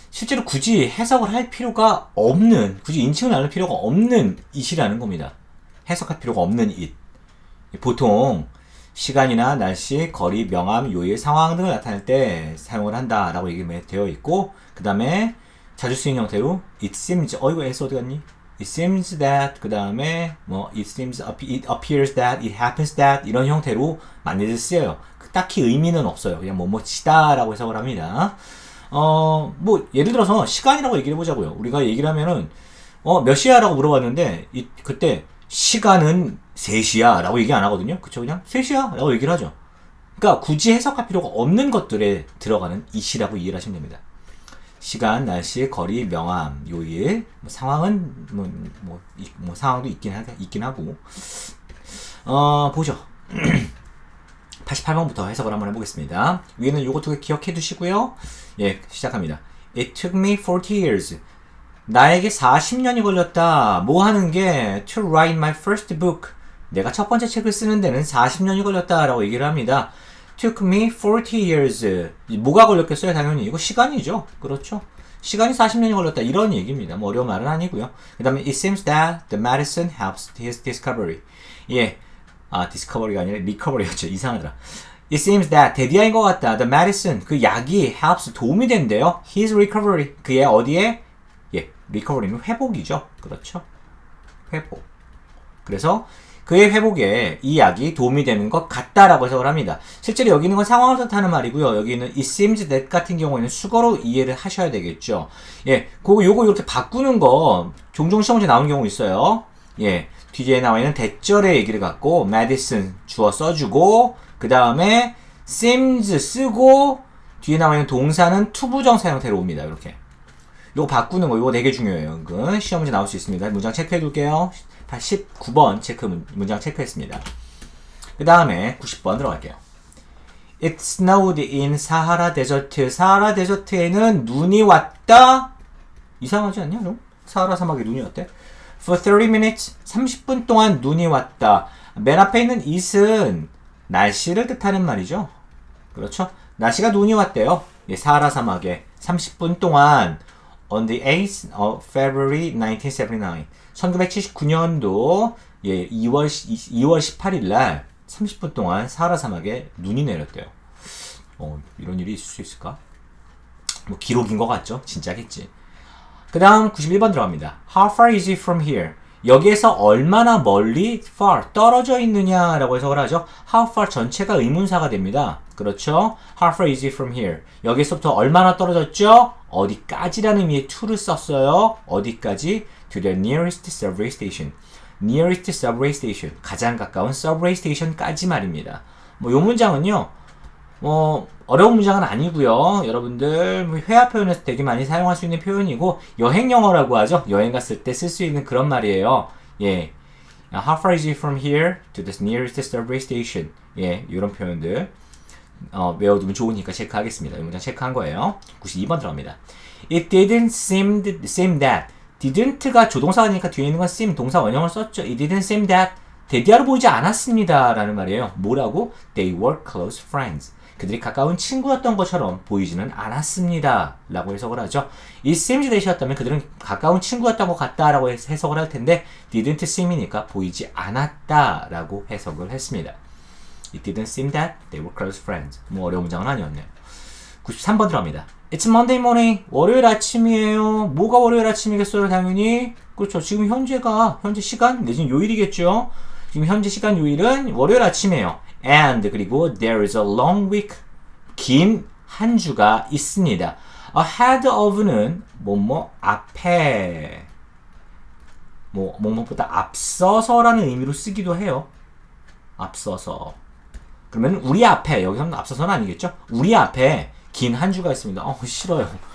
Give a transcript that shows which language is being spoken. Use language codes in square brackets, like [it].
[ko] 실제로 굳이 해석을 할 필요가 없는, 굳이 인칭을 나눌 필요가 없는 it이라는 겁니다. 해석할 필요가 없는 it. 보통 시간이나 날씨, 거리, 명암, 요일, 상황 등을 나타낼 때 사용을 한다라고 얘기되어 있고, 그 다음에 자주 쓰인 형태로 [en] it seems, [ko] 이거 S 어디 갔니? [en] It seems that, [ko] 그 다음에 뭐 [en] it seems, it appears that, it happens that [ko] 이런 형태로 많이들 쓰여요. 딱히 의미는 없어요. 그냥 뭐뭐치다라고 해석을 합니다. 뭐 예를 들어서 시간이라고 얘기를 해보자고요. 우리가 얘기를 하면은 몇 시야? 라고 물어봤는데 그때 시간은 3시야 라고 얘기 안 하거든요. 그쵸? 그냥 3시야 라고 얘기를 하죠. 그러니까 굳이 해석할 필요가 없는 것들에 들어가는 it이라고 이해를 하시면 됩니다. 시간, 날씨, 거리, 명암, 요일, 뭐 상황은 뭐 상황도 있긴 하고. 보죠. 88번부터 해석을 한번 해보겠습니다. 위에는 요거 두 개 기억해 두시고요. 예, 시작합니다. [en] It took me 40 years. [ko] 나에게 40년이 걸렸다. 뭐 하는 게 [en] to write my first book. [ko] 내가 첫 번째 책을 쓰는 데는 40년이 걸렸다 라고 얘기를 합니다. [en] took me 40 years. [ko] 뭐가 걸렸겠어요? 당연히 이거 시간이죠. 그렇죠. 시간이 40년이 걸렸다 이런 얘기입니다. 뭐 어려운 말은 아니고요. 그 다음에 [en] it seems that the medicine helps his discovery. [ko] 예, discovery가 아니라 recovery였죠. 이상하더라. [en] It seems that [ko] 데디아인 것 같다. [en] The medicine [ko] 그 약이 helps 도움이 된대요. [en] His recovery [ko] 그의 어디에 recovery는 회복이죠. 그렇죠. 회복. 그래서 그의 회복에 이 약이 도움이 되는 것 같다라고 해석을 합니다. 실제로 여기 있는 건 상황을 뜻하는 말이고요. 여기 있는 [en] it seems that [ko] 같은 경우에는 수거로 이해를 하셔야 되겠죠. 예, 요거 이렇게 바꾸는 거 종종 시험 문제 나오는 경우 있어요. 예, 뒤에 나와 있는 대절의 얘기를 갖고 medicine 주어 써주고 그 다음에 seems 쓰고 뒤에 나와 있는 동사는 투부정사 형태로 옵니다. 이렇게. 요거 바꾸는 거, 요거 되게 중요해요. 은근 시험 문제 나올 수 있습니다. 문장 체크해 둘게요. 19번 문장 체크했습니다. 그 다음에 90번 들어갈게요. [en] It snowed in 사하라 데저트. [ko] 사하라 데저트에는 눈이 왔다? 이상하지 않냐, 좀? 사하라 사막에 눈이 왔대? [en] For 30 minutes. [ko] 30분 동안 눈이 왔다. 맨 앞에 있는 it은 날씨를 뜻하는 말이죠. 그렇죠? 날씨가 눈이 왔대요. 사하라 사막에 30분 동안 [en] on the 8th of February 1979. [ko] 1979년도 2월 18일 날 30분 동안 사하라 사막에 눈이 내렸대요. 이런 일이 있을 수 있을까? 뭐 기록인 것 같죠? 진짜겠지. 그 다음 91번 들어갑니다. [en] How far is it from here? [ko] 여기에서 얼마나 멀리 far 떨어져 있느냐라고 해석을 하죠. How far 전체가 의문사가 됩니다. 그렇죠? [en] How far is it from here? [ko] 여기서부터 얼마나 떨어졌죠? 어디까지라는 의미의 to를 썼어요. 어디까지? [en] To the nearest subway station. nearest subway station. [ko] 가장 가까운 subway station까지 말입니다. 요 문장은요. 어려운 문장은 아니고요. 여러분들 회화 표현에서 되게 많이 사용할 수 있는 표현이고 여행 영어라고 하죠. 여행 갔을 때 쓸 수 있는 그런 말이에요. 예. [en] How far is it from here to the nearest subway station? [ko] 예, 이런 표현들 외워두면 좋으니까 체크하겠습니다. 이 문장 체크한 거예요. 92번 들어갑니다. [en] It didn't seem that. [ko] didn't가 조동사니까 뒤에 있는 건 seem 동사 원형을 썼죠. [en] It didn't seem that. [ko] 데디아로 보이지 않았습니다. 라는 말이에요. 뭐라고? [en] They were close friends. [ko] 그들이 가까운 친구였던 것처럼 보이지는 않았습니다. 라고 해석을 하죠. [en] It seems that [ko] 이었다면 그들은 가까운 친구였던 것 같다 라고 해석을 할 텐데 [en] didn't seem [ko] 이니까 보이지 않았다 라고 해석을 했습니다. [en] It didn't seem that they were close friends. [ko] 뭐 어려운 문장은 아니었네요. 93번 들어갑니다. [en] It's Monday morning. [ko] 월요일 아침이에요. 뭐가 월요일 아침이겠어요? 당연히. 그렇죠. 지금 현재 시간 내지는 요일이겠죠. 지금 현재 시간 요일은 월요일 아침이에요. [en] And [ko] 그리고 [en] there is a long week. [ko] 긴 한 주가 있습니다. ahead of는 앞에 뭐뭐보다 앞서서라는 의미로 쓰기도 해요. 앞서서. 그러면 우리 앞에 여기서는 앞서서는 아니겠죠? 우리 앞에 긴 한 주가 있습니다. 싫어요.